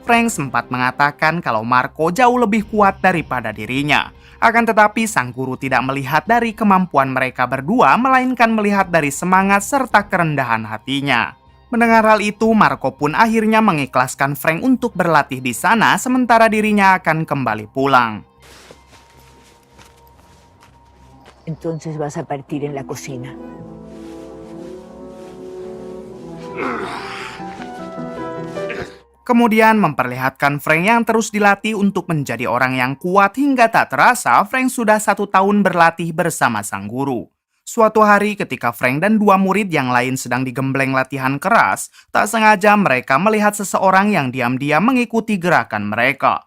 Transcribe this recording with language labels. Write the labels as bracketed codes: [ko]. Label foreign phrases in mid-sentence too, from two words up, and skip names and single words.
[id] Frank sempat mengatakan kalau Marco jauh lebih kuat daripada dirinya. Akan tetapi sang guru tidak melihat dari kemampuan mereka berdua, melainkan melihat dari semangat serta kerendahan hatinya. Mendengar hal itu, Marco pun akhirnya mengikhlaskan Frank untuk berlatih di sana, sementara dirinya akan kembali pulang. [es] Entonces vas a partir en la cocina. [id] Kemudian memperlihatkan Frank yang terus dilatih untuk menjadi orang yang kuat hingga tak terasa Frank sudah 1 tahun berlatih bersama sang guru. Suatu hari ketika Frank dan 2 murid yang lain sedang digembleng latihan keras, tak sengaja mereka melihat seseorang yang diam-diam mengikuti gerakan mereka.